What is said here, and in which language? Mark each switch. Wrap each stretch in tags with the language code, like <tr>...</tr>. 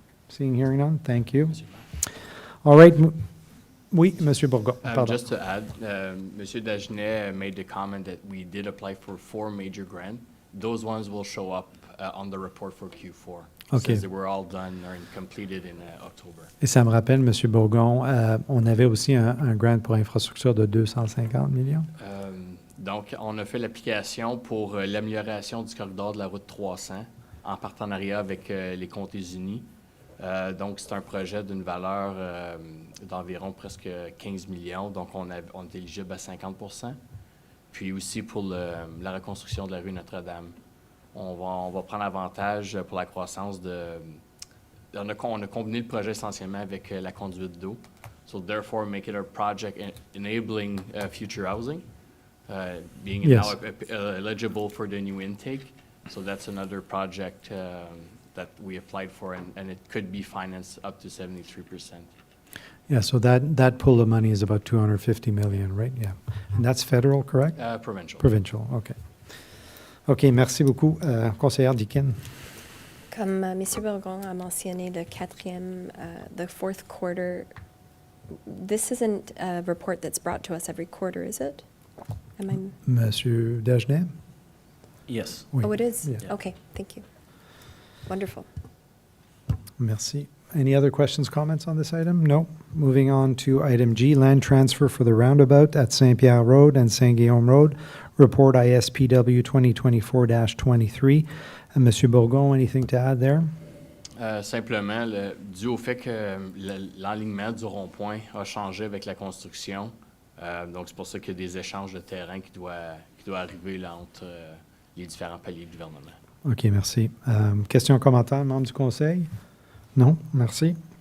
<en>Seeing, hearing none, thank you. All right. Oui, Monsieur Bourgon. Pardon. Just to add, Monsieur Dagenet made the comment that we did apply for 4 major grants. Those ones will show up on the report for Q4. Okay. Since they were all done or completed in October.</en> <fr>Et ça me rappelle, Monsieur Bourgon, on avait aussi un grant pour infrastructure de 250 millions. Donc, on a fait l'application pour l'amélioration du corridor de la route 300 en partenariat avec les Comtés-Unis. Donc, c'est un projet d'une valeur d'environ presque 15 millions. Donc, on est éligible à 50 %. Puis aussi pour la reconstruction de la rue Notre-Dame. On va prendre avantage pour la croissance on a combiné le projet essentiellement avec la conduite d'eau.</fr> <en>So, therefore, make it a project enabling future housing, being Yes. now eligible for the new intake. So, that's another project that we applied for, and it could be financed up to 73%. Yeah, so that pool of money is about 250 million, right? Yeah. And that's federal, correct? Provincial. Provincial, OK. OK,</en> <fr>merci beaucoup.</fr> <en>Conseillère Dicken.</en> <fr>Comme M.</fr> <en>Bourgon</en> <fr>a mentionné le quatrième,</fr> <en>the fourth quarter, this isn't a report that's brought to us every quarter, is it?</en> <fr>Monsieur Dagenet?</fr> <en>yes.</en> <fr>Oui.</fr> <en>Oh, it is? Yeah. Okay, thank you. Wonderful.</en> <fr>Merci.</fr> <en>Any other questions, comments on this item? No. Moving on to item G, land transfer for the roundabout at Saint-Pierre Road and Saint-Guillaume Road. Report ISPW 2024-23. Monsieur Bourgon, anything to add there?</en> <fr>Simplement, dû au fait que l'alignement du rond-point a changé avec la construction, donc c'est pour ça qu'il y a des échanges de terrain qui doivent arriver là, entre les différents paliers du gouvernement. OK, merci. Questions, commentaires, membres du Conseil? Non, merci.</fr>